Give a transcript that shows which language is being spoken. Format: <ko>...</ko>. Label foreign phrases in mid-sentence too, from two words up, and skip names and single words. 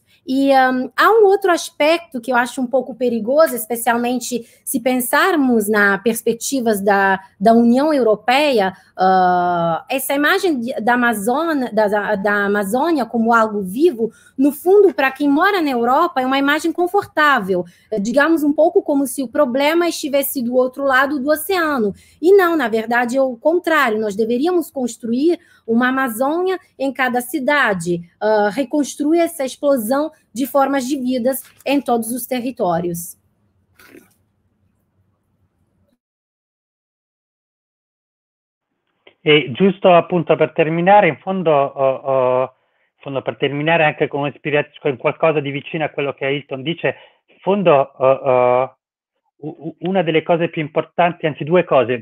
<pt>E há um outro aspecto que eu acho um pouco perigoso, especialmente se pensarmos nas perspectivas da União Europeia, essa imagem da Amazônia como algo vivo, no fundo, para quem mora na Europa, é uma imagem confortável, digamos um pouco como se o problema estivesse do outro lado do oceano. E não, na verdade, é o contrário, nós deveríamos construir uma Amazônia em cada cidade, reconstruir essa explosão de formas de vidas em todos os territórios.</pt> <it>E giusto appunto per terminare, in fondo per terminare anche con qualcosa di vicino a quello che Ailton dice, in fondo una delle cose più importanti, anzi due cose.</it>